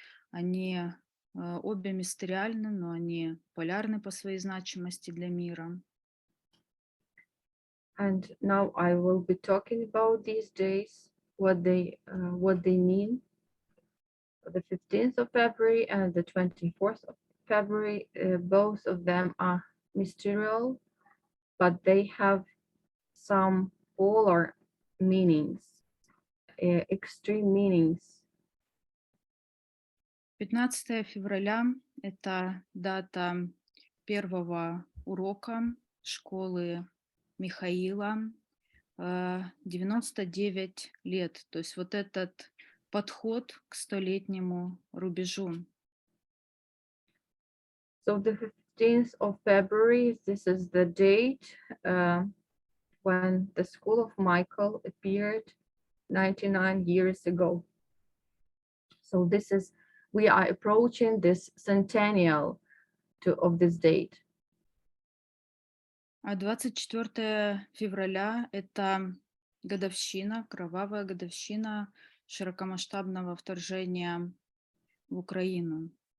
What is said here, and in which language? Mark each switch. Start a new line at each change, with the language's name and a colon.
Russian: Они обе мистериальны, но они полярны по своей значимости для мира.
English: And now I will be talking about these days, what they mean. The 15th of February and the 24th of February, both of them are mysterious, but they have some polar meanings, extreme meanings.
Russian: 15 февраля – это дата первого урока школы Михаила, 99 лет. То есть вот этот подход к 100-летнему рубежу.
English: So the 15th of February, this is the date when the School of Michael appeared 99 years ago. So we are approaching this centennial of this date.
Russian: А 24 февраля – это годовщина, кровавая годовщина широкомасштабного вторжения в Украину.